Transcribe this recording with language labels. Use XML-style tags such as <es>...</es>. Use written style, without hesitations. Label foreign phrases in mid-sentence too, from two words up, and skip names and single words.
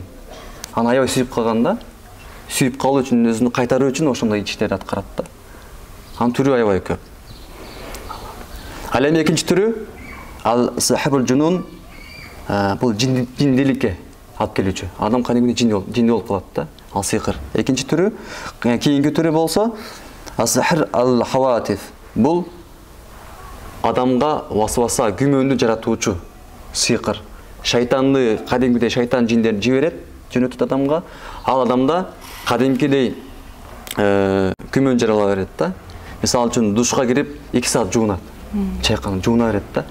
<ky>Аны аябай сүйүп калганда, сүйүп калуу үчүн, өзүнү кайтаруу үчүн ошондой иштерди аткарат да. Анын түрү аябай көп. Ал эми экинчи түрү ал</ky> <ar>صاحب الجنون,</ar> <ky>бул жиндиликке алып келүүчү. Адам кадимки жинди болуп калат да. Ал сыйкыр. Экинчи түрү, кийинки түрү болсо</ky> <ar>السحر الهواتف.</ar> <ky>Бул адамга васваса, күмөндү жаратуучу сыйкыр. Шайтанды кадимкидей шайтан жиндерин жиберет, жөнөтөт адамга. Ал адамда кадимкидей күмөн жарала берет да. Мисалы үчүн душка кирип 2 саат жуунат. Чайканып жууна берет да.</ky>